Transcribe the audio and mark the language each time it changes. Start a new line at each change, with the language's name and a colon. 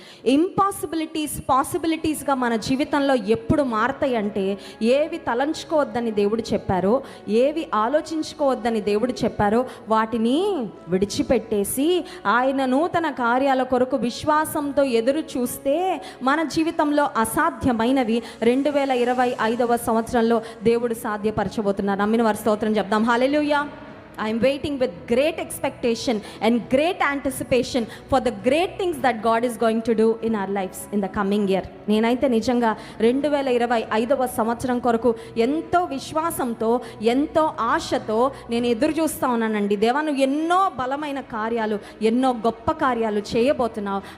Telugu: Impossibilities పాసిబిలిటీస్గా మన జీవితంలో ఎప్పుడు మారతాయి అంటే, ఏవి తలంచుకోవద్దని దేవుడు చెప్పారో, ఏవి ఆలోచించుకోవద్దని దేవుడు చెప్పారో వాటిని విడిచిపెట్టేసి ఆయన నూతన కార్యాల కొరకు విశ్వాసంతో ఎదురు చూస్తే మన జీవితంలో అసాధ్యమైనవి 2025వ సంవత్సరంలో దేవుడు సాధ్యపరచబోతున్నారు. నమ్మిన వారి స్తోత్రం చెప్దాం. హల్లెలూయా.
English: I am waiting with great expectation and great anticipation for the great things that God is going to do in our lives in the coming year.
Telugu: నేనైతే నిజంగా 2025వ సంవత్సరం కొరకు ఎంతో విశ్వాసంతో, ఎంతో ఆశతో నేను ఎదురు చూస్తూ ఉన్నానండి. దేవా, నువ్వు ఎన్నో బలమైన కార్యాలు, ఎన్నో గొప్ప కార్యాలు చేయబోతున్నావు.